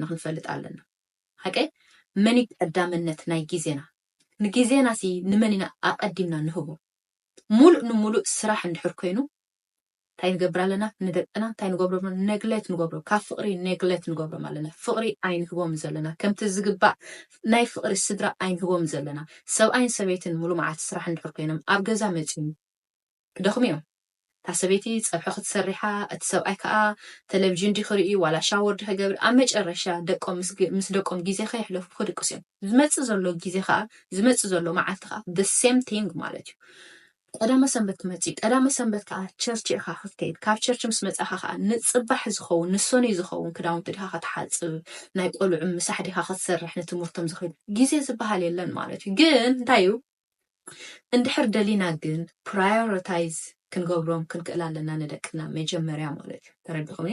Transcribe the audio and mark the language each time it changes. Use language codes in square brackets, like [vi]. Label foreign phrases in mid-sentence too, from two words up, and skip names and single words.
[ti] ክንፈልጥ ኣለና ሓቀይ መን ቀዳምነት ናይ ግዜና ንግዜና ሲ ንመን ኢና ኣቀዲምና ንህቦ ሙሉእ ንሙሉእ ስራሕ እንድሕር ኮይኑ እንታይ ንገብር ኣለና ንደቅና እንታይ ንገብሮ ነግሌት ንገብሮ ካብ ፍቅሪ ነግሌት ንገብሮም ኣለና ፍቅሪ ኣይንህቦም ዘለና ከምቲ ዝግባእ ናይ ፍቅሪ ስድራ ኣይንህቦም ዘለና ሰብኣይን ሰበይትን ሙሉእ መዓልቲ ስራሕ እንድሕር ኮይኖም ኣብ ገዛ መፅዮም ክደኽሙ እዮም እታ ሰበይቲ ፀብሒ ክትሰሪሓ እቲ ሰብኣይ ከዓ ቴሌቭዥን ድክርኢ ዋላ ሻወር ድክገብር ኣብ መጨረሻ ደቆም ምስ ደቆም ግዜ ከየሕለፉ ክድቅሱ እዮም ዝመፅእ ዘሎ ግዜ ከዓ ዝመፅእ ዘሎ መዓልቲ ከዓ [en] the same thing [ti] ማለት እዩ ቀዳመ ሰንበት ትመፅእ ቀዳመ ሰንበት ከዓ ቸርች ኢኻ ክትከይድ ካብ ቸርች ምስ መፅኻ ከዓ ንፅባሕ ዝኸውን ንሶነይ ዝኸውን ክዳውንቲ ዲኻ ክትሓፅብ ናይ ቆልዑ ምሳሕ ዲኻ ክትሰርሕ ንትምህርቶም ዝኽእል ግዜ ዝበሃል የለን ማለት እዩ ግን እንታይ እዩ እንድሕር ደሊና ግን ፕራዮሪታይዝ ክንገብሮም ክንክእል ኣለና ንደቅና መጀመርያ ማለት እዩ ተረዲኹምኒ